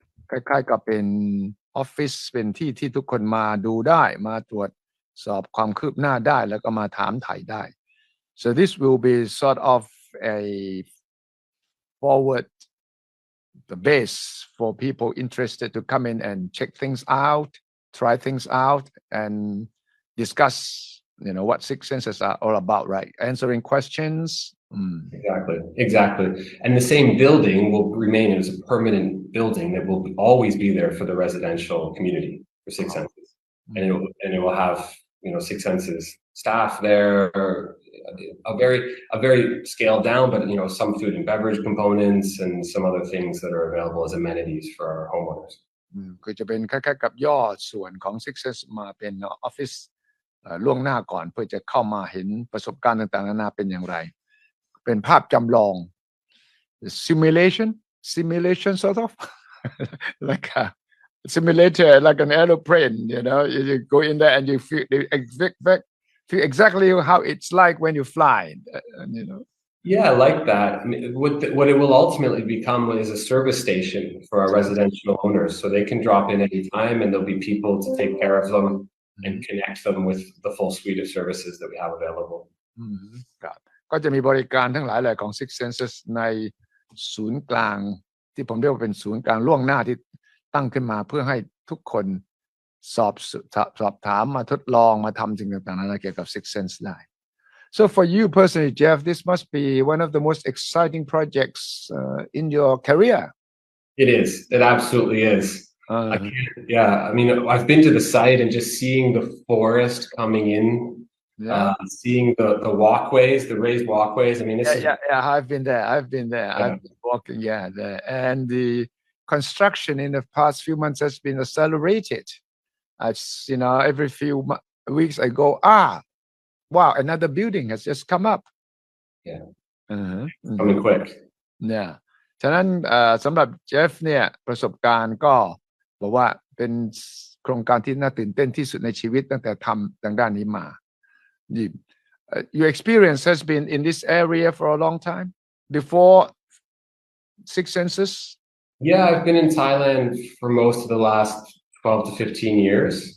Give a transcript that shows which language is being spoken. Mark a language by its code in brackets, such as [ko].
[th] คล้ายๆกับเป็นออฟฟิศเป็นที่ที่ทุกคนมาดูได้มาตรวจสอบความคืบหน้าได้แล้วก็มาถามไถ่ได้ [en] So this will be sort of a forward the base for people interested to come in and check things out, try things out, and discuss, what Six Senses are all about, right? Answering questions. Exactly. And the same building will remain as a permanent building that will always be there for the residential community for Six Senses. And it will have, Six Senses staff there, a very scaled down, but some food and beverage components and some other things that are available as amenities for our homeowners. [th] คือจะเป็นคล้ายๆกับย่อส่วนของ Six Senses มาเป็นออฟฟิศล่วงหน้าก่อนเพื่อจะเข้ามาเห็นประสบการณ์ต่างๆนานาเป็นอย่างไรเป็นภาพจำลอง simulation [en] sort of like a simulator, like an aeroplane, you go in there and you feel exactly how it's like when you fly, Yeah, I like that. I mean, what it will ultimately become is a service station for our residential owners, so they can drop in anytime and there'll be people to take care of them and connect them with the full suite of services that we have available. [th] ครับก็จะมีบริการทั้งหลายแหล่ของ Six Senses ในศูนย์กลางที่ผมเรียกว่าเป็นศูนย์กลางล่วงหน้าที่ตั้งขึ้นมาเพื่อให้ทุกคนสอบถามมาทดลองมาทำสิ่งต่างๆนานาเกี่ยวกับ Six Sense ได้ [en] So for you personally, Jeff, this must be one of the most exciting projects in your career. It is. It absolutely is. I mean, I've been to the site and just seeing the forest coming in, seeing the walkways, the raised walkways. I mean, I've been there. I've been walking, there. And the construction in the past few months has been accelerated. Every few weeks I go, wow, another building has just come up. Yeah. Coming quick. Yeah. [th] ฉะนั้นสำหรับเจฟเนี่ยประสบการณ์ก็บอกว่าเป็นโครงการที่น่าตื่นเต้นที่สุดในชีวิตตั้งแต่ทำทางด้านนี้มา [en] Your experience has been in this area for a long time before Six Senses? Yeah, I've been in Thailand for most of the last 12 to 15 years.